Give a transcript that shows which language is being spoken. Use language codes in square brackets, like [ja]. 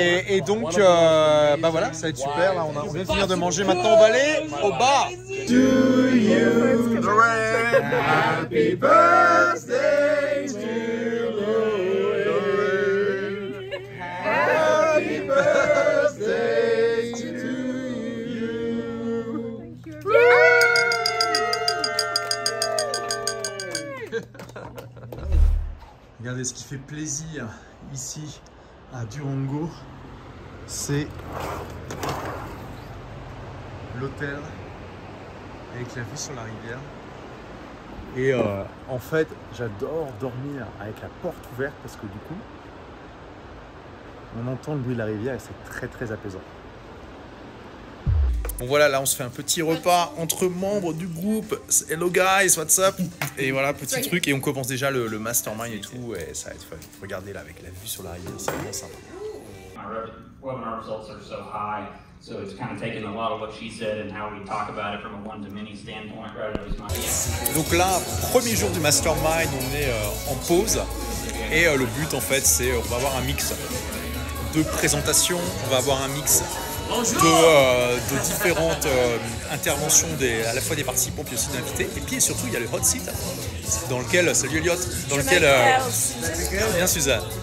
[fr] Et donc, bah voilà, ça va être super. Là, on vient de finir de manger, maintenant on va aller au bar. [en] To you, happy birthday to you. Happy birthday to you. [fr] Regardez ce qui fait plaisir ici à Durango, c'est l'hôtel avec la vue sur la rivière. Et en fait, j'adore dormir avec la porte ouverte parce que du coup, on entend le bruit de la rivière et c'est très très apaisant. Bon voilà, là on se fait un petit repas entre membres du groupe. [en] Hello guys, what's up? [fr] Et voilà, petit truc, et on commence déjà le mastermind et tout, et ça va être fun. Regardez là avec la vue sur la rivière, c'est vraiment sympa. [en] Webinar results are so high, so it's kind of taken a lot of what she said and how we talk about it from a one-to-many standpoint, right? It was my... [fr] Donc là, premier jour du mastermind, on est en pause, et le but en fait c'est, on va avoir un mix de présentations, on va avoir un mix de différentes interventions à la fois des participants puis aussi d'invités, et puis surtout il y a le hot seat dans lequel, salut Elliot, dans lequel, bien Suzanne.